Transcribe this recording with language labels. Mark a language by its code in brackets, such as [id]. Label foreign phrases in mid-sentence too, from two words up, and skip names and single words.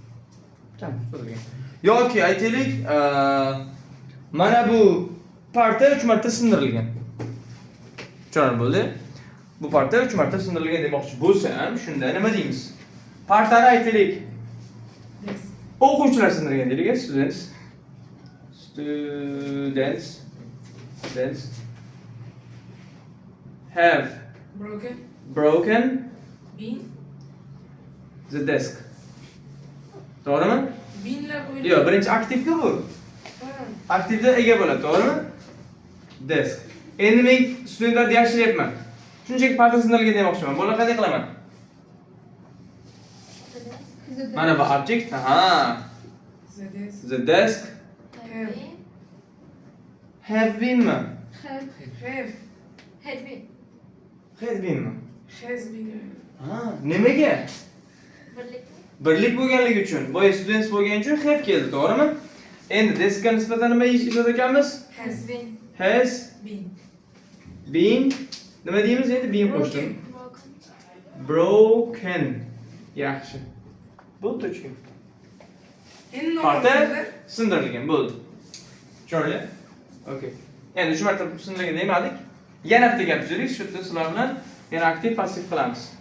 [uz] Yoki aytaylik, mana bu parta 3 marta sindirilgan. Tushunarli bo'ldi? Bu parta 3 marta sindirilgan demoqchi bo'lsam, shunda nima deymiz? Partani aytaylik. Yes. O'quvchilar sindirgan deylik, [en] students have broken Been. the desk. [uz] To'g'rimi? Beenlar qo'yilgan. Yo'q, birinchi aktivga bu. Aktivda ega bo'ladi, to'g'rimi? Desk. Endi men studentlarni yaxshilayapman. Shunchaki parta sindirilgan demoqchiman. Bo'la qanday qilaman? Mana bu object, [en] the desk have been [uz] mi? [en] Had been mi? Has been. [uz] Nimaga? Birlik bo'lganligi uchun. Boya students bo'lgani uchun have keldi, to'g'rimi? Endi deskga nisbatan nima ishlar ekanmiz? [en] Has been. [uz] Nima deymiz endi? Been qo'shdim. Broken. Yaxshi. Bu to'chka. Endi Parta sindirilgan bo'ldi. Tushunarli? Okay. Endi 3 marta sindirilgan demadik. Yana bitta gap tuzaylik, shu yerda sizlar bilan yana aktiv passiv qilamiz.